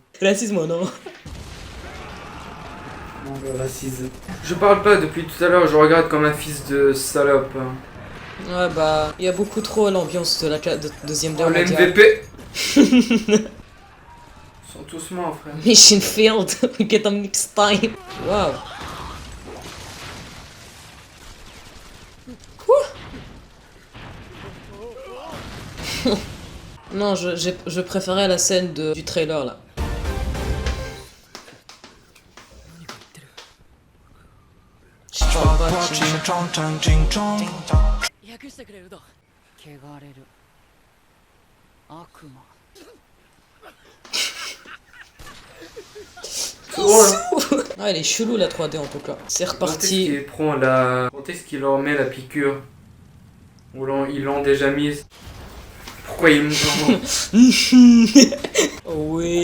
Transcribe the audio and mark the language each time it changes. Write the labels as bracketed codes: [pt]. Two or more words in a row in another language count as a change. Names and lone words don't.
[fr] Racisme, non? On va raciser. Je parle pas depuis tout à l'heure, je regarde comme un fils de salope. hein. Ouais, bah, il y a beaucoup trop l'ambiance de la deuxième Oh, guerre le mondiale. MVP. Ils sont tous morts, frère. [en] Mission failed. We get them next time. [fr] Wow. Quoi? Non, je préférais la scène du trailer là. Je parle pas chinois. [ja] 訳してくれるだ汚れる悪魔 [fr] C'est drôle, hein. Ah, elle est chelou la 3D en tout cas. C'est Quand est-ce reparti. qu'il prend la... Quand est-ce qu'il leur met la piqûre? Ou ils l'ont déjà mise? Pourquoi ils... Oh oui.